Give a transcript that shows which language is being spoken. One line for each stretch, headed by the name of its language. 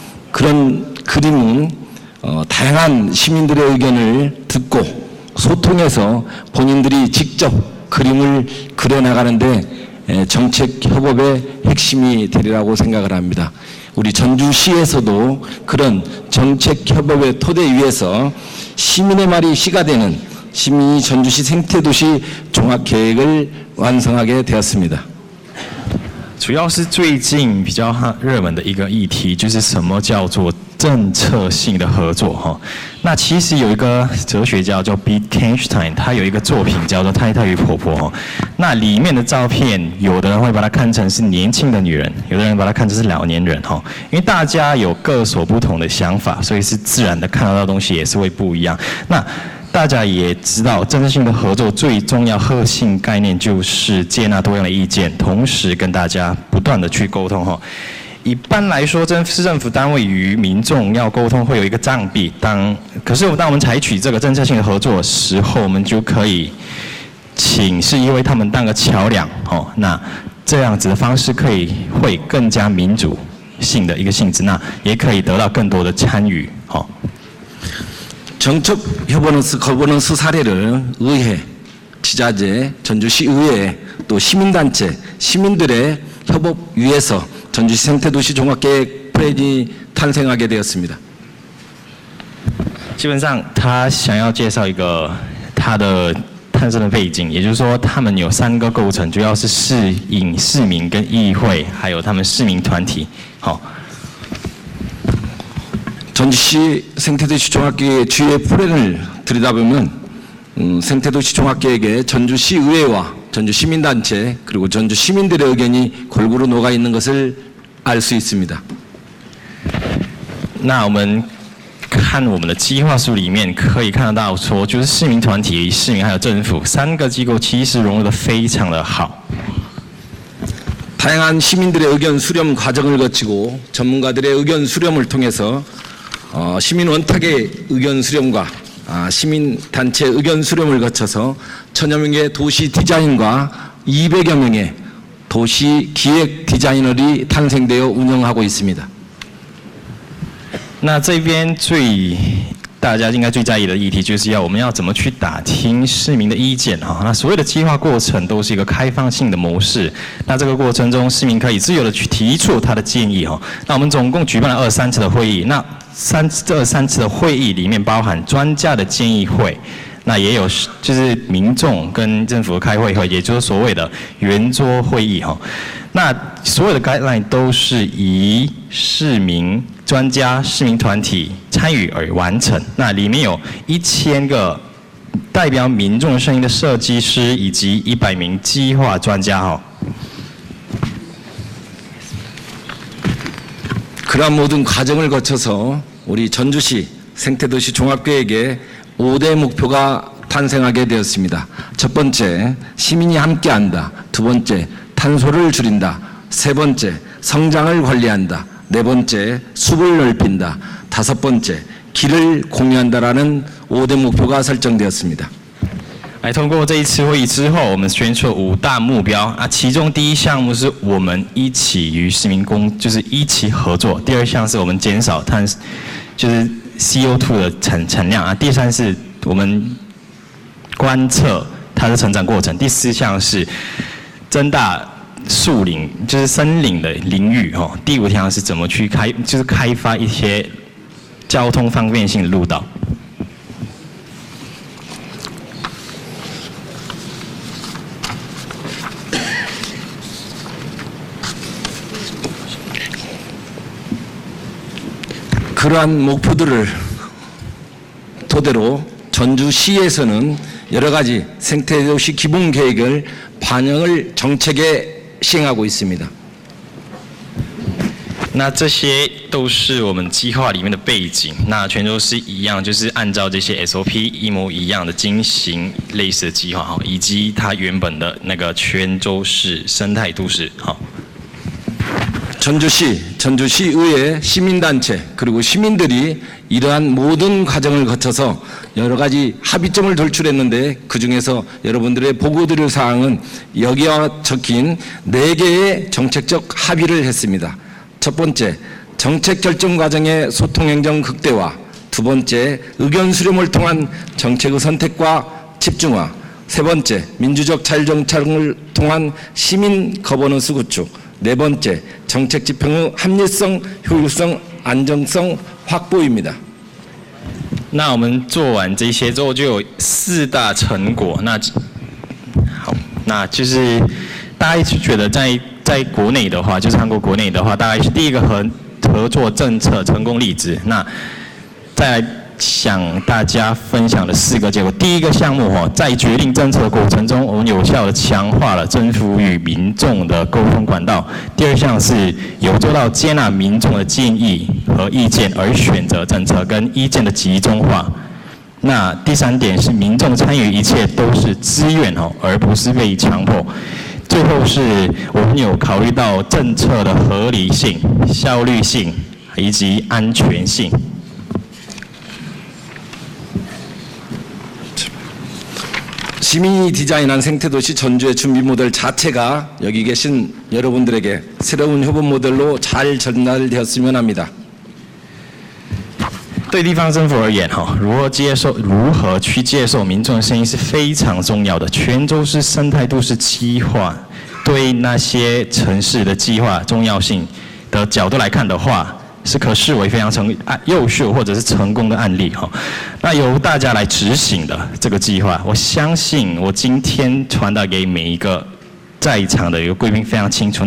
Korean: 그런 그림은 다양한 시민들의 의견을 듣고 소통해서 본인들이 직접 그림을 그려나가는데 정책 협업의 핵심이 되리라고 생각을 합니다. 우리 전주시에서도 그런 정책 협업의 토대 위에서 시민의 말이 시가 되는 시민이 전주시 생태도시 종합계획을 완성하게 되었습니다.
Chinese: 主要是最近比较热门的一个议题，就是什么叫做政策性的合作那其实有一个哲学家叫 Wittgenstein， 他有一个作品叫做《太太与婆婆》那里面的照片，有的人会把它看成是年轻的女人，有的人把它看成是老年人因为大家有各所不同的想法，所以是自然的看到的东西也是会不一样。那大家也知道，政策性的合作最重要核心概念就是接纳多样的意见，同时跟大家不断的去沟通一般来说，市政府单位与民众要沟通会有一个障壁，可是当我们采取这个政策性的合作的时候，我们就可以请市议会他们当个桥梁那这样子的方式会更加民主性的一个性质，那也可以得到更多的参与
Korean: 정책 거버넌스 사례를 의회, 지자재, 전주시의회, 또 시민단체, 시민들의 협업 위에서 전주시 생태도시 종합계획 플랜이 탄생하게 되었습니다.
Chinese: 基本上，他想要介绍一个他的诞生的背景，也就是说，他们有3个构成，主要是市民跟议会，还有他们市民团体。
Korean: 전주시 생태도시 종합계획의 주요 플랜을 들여다보면 생태도시 종합계획에 전주시의회와 전주시민단체 그리고 전주시민들의 의견이 골고루 녹아있는 것을 알 수 있습니다.
Chinese: 那我们看我们的计划书里面可以看得到说，就是市民团体、市民还有政府3个机构其实融入得非常的好。 다양한 시민들의 의견 수렴 과정을 거치고 전문가들의 의견 수렴을 통해서 시민 원탁의 의견 수렴과 시민단체 의견 수렴을 거쳐서 1000여 명의 도시 디자인과 200여 명의 도시 기획 디자이너들이 탄생되어 운영하고 있습니다. 那这边大家应该最在意的议题，就是我们要怎么去打听市民的意见哈。那所有的计划过程都是一个开放性的模式，那这个过程中市民可以自由的去提出他的建议哈。那我们总共举办了23次的会议，那23次的会议里面包含专家的建议会，那也有就是民众跟政府开会，也就是所谓的圆桌会议哈。那所有的 guideline 都是以市民、专家、市民团体参与而完成。那里面有1000个代表民众声音的设计师，以及100名计划专家哈。
Korean: 그러한 모든 과정을 거쳐서 우리 전주시 생태도시 종합계획에 5대 목표가 탄생하게 되었습니다. 첫 번째, 시민이 함께한다. 두 번째, 탄소를 줄인다. 세 번째, 성장을 관리한다. 네 번째, 숲을 넓힌다. 다섯 번째, 길을 공유한다라는 5대 목표가 설정되었습니다.
Chinese: 来，通过这一次会议之后，我们宣出5大目标啊，其中第一项目是我们一起与市民就是一起合作；第二项是我们减少就是 CO2 的产量啊；第三是我们观测它的成长过程；第四项是增大树林，就是森林的林域哦；第5项是怎么去开发一些交通方便性的路道。
Korean: 그러한 목표들을 토대로 전주시에서는 여러 가지 생태도시 기본계획을 반영을 정책에 시행하고 있습니다.
Chinese: 那这些都是我们计划里面的背景，那全都是一样，就是按照这些 SOP 一模一样的进行类似的计划哈，以及它原本的那个泉州市生态都市哈。
Korean: 전주시의회 시민단체 그리고 시민들이 이러한 모든 과정을 거쳐서 여러 가지 합의점을 도출했는데 그중에서 여러분들의 보고드릴 사항은 여기에 적힌 4개의 정책적 합의를 했습니다. 첫 번째, 정책 결정 과정의 소통 행정 극대화. 두 번째, 의견 수렴을 통한 정책의 선택과 집중화. 세 번째, 민주적 자율정착을 통한 시민 거버넌스 구축. 네 번째, 정책 집행의 합리성, 효율성, 안정성 확보입니다.
Chinese: 那我们做完这些之后，就有4大成果。那就是大家觉得在国内的话，就是韩国国内的话，大概是第一个合作政策成功例子。那再来向大家分享的4个结果。第一个项目在决定政策的过程中，我们有效的强化了政府与民众的沟通管道。第二项是有做到接纳民众的建议和意见而选择政策跟意见的集中化。那第3点是民众参与一切都是自愿而不是被强迫。最后是我们有考虑到政策的合理性、效率性以及安全性。
Korean: 시민이 디자인한 생태도시 전주의 준비 모델 자체가 여기 계신 여러분들에게 새로운 협업 모델로 잘 전달되었으면 합니다.
Chinese: 对地方政府而言，如何去接受民众的声音是非常重要的。泉州市生态都市计划对那些城市的计划重要性的角度来看的话， 是可视为非常优秀或者是成功的案例哈，那由大家来执行的这个计划，我相信我今天传达给每一个在场的一个贵宾非常清楚。